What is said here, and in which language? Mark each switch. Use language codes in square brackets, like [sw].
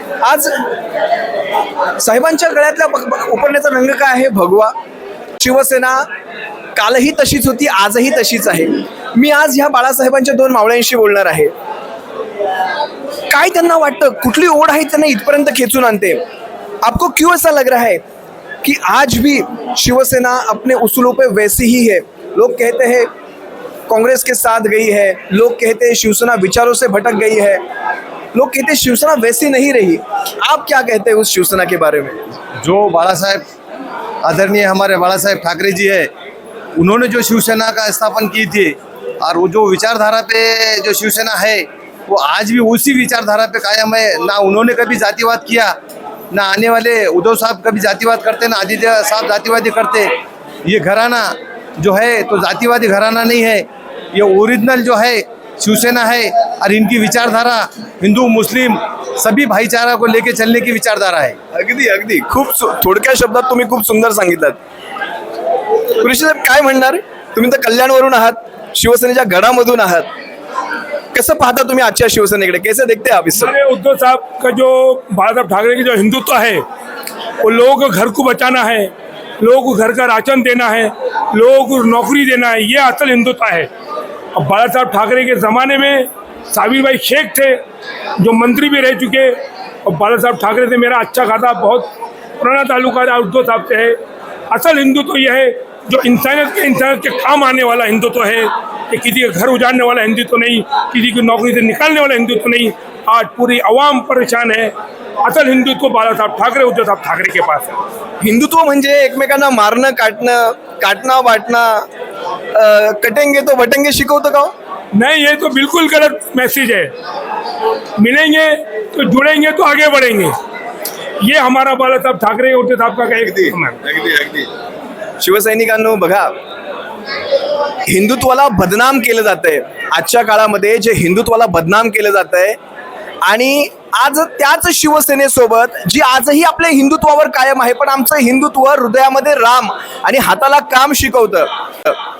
[mr] आज साहेबांच्या गळ्यातल्या उपरण्याचा रंग काय आहे? भगवा। शिवसेना कालही तशीच होती, आजही तशीच आहे। मी आज ह्या बाळासाहेबांच्या 2 मावळ्यांशी बोलणार आहे। काय त्यांना वाटतं, कुठली ओढ आहे त्यांना इथपर्यंत खेचून आणते? [hi] आपको क्यों ऐसा लग रहा है कि आज भी शिवसेना अपने उसूलों पे वैसी ही है? लोग कहते हैं कांग्रेस के साथ गई है, लोग कहते हैं शिवसेना विचारों से भटक गई है, लोग कहते हैं शिवसेना वैसी नहीं रही। आप क्या कहते हैं उस शिवसेना के बारे में? जो बाला साहेब, आदरणीय हमारे बाला साहेब ठाकरे जी है, उन्होंने जो शिवसेना का स्थापन की थी, और वो जो विचारधारा पे जो शिवसेना है वो आज भी उसी विचारधारा पे कायम है। ना उन्होंने कभी जातिवाद किया, ना आने वाले उद्धव साहब कभी जातिवाद करते, ना आदित्य साहब जातिवादी करते। ये घराना जो है तो जातिवादी घराना नहीं है, ये ओरिजिनल जो है शिवसेना है, और इनकी विचारधारा हिंदू मुस्लिम सभी भाईचारा को लेके चलने की विचारधारा है। [mr] अगदी अगदी खूप थोडक्या शब्दात तुम्ही खूप सुंदर सांगितलं। कुरेशी साहेब काय म्हणणार? तुम्ही तर कल्याणवरून आहात, शिवसेनेच्या गडामधून आहात, कैसे पाहता तुम्हें आजच्या शिवसेनेकडे? [hi] कैसे देखते हैं आप इस समय? उद्धव साहब का जो बाला साहब ठाकरे की जो हिंदुत्व है, वो लोगों को घर को बचाना है, लोगों को घर का राशन देना है, लोगों को नौकरी देना है, ये असल हिंदुत्व है। अब बाला साहब ठाकरे के ज़माने में साबिर भाई शेख थे जो मंत्री भी रह चुके, और बाला साहब ठाकरे से मेरा अच्छा खासा बहुत पुराना ताल्लुका है, उद्धव साहब से है। असल हिंदुत्व यह है जो इंसानियत के काम आने वाला हिंदुत्व है, ये किसी का घर उजाड़ने वाला हिंदुत्व नहीं, किसी की नौकरी से निकालने वाला हिंदुत्व नहीं। आज पूरी आवाम परेशान है। असल हिंदुत्व बाला साहब ठाकरे, उद्धव साहब ठाकरे के पास है। [mr] हिंदुत्व म्हणजे एकमेकांना मारणं काटणं वाटणं, [hi] कटेंगे तो बटेंगे [mr] शिकवतं का हो? [hi] नहीं, ये तो बिल्कुल गलत मैसेज है। मिलेंगे तो जुड़ेंगे तो आगे बढ़ेंगे, ये हमारा बाला साहब ठाकरे उद्धव साहब का एक [mr] शिवसैनिकांनो बघा, हिंदुत्वाला बदनाम केलं जातंय आजच्या काळामध्ये, जे हिंदुत्वाला बदनाम केलं जातंय, आणि आज त्याच शिवसेनेसोबत जी आजही आपल्या हिंदुत्वावर कायम आहे, पण आमचं हिंदुत्व हृदयामध्ये राम आणि हाताला काम शिकवतं।